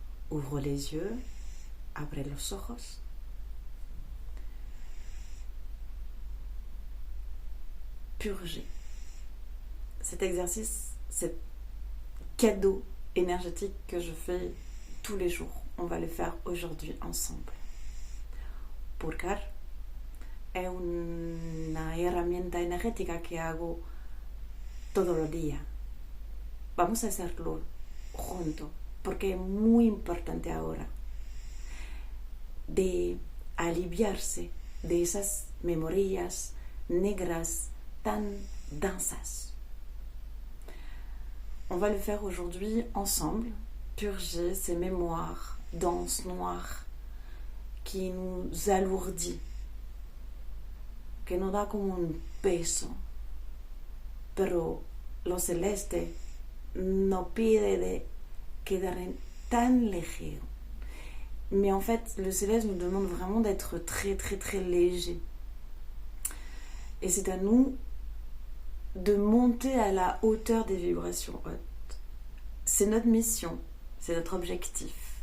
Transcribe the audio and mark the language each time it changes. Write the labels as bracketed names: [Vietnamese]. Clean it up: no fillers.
[French] Ouvre les yeux, [Spanish] abre los ojos. [French] Purger. Cet exercice, cet cadeau énergétique que je fais tous les jours, on va le faire aujourd'hui ensemble. [Spanish] Purgar es una herramienta energética que hago todos los días. Vamos a hacerlo juntos, porque es muy importante ahora de aliviarse de esas memorias negras tan densas. [French] On va le faire aujourd'hui ensemble, purger ces mémoires denses, noires, qui nous alourdit, [Spanish] que nos da como un peso. Pero lo celeste no pide de quedar tan ligero. [French] Mais en fait, le céleste nous demande vraiment d'être très très très léger. Et c'est à nous de monter à la hauteur des vibrations hautes. C'est notre mission, c'est notre objectif.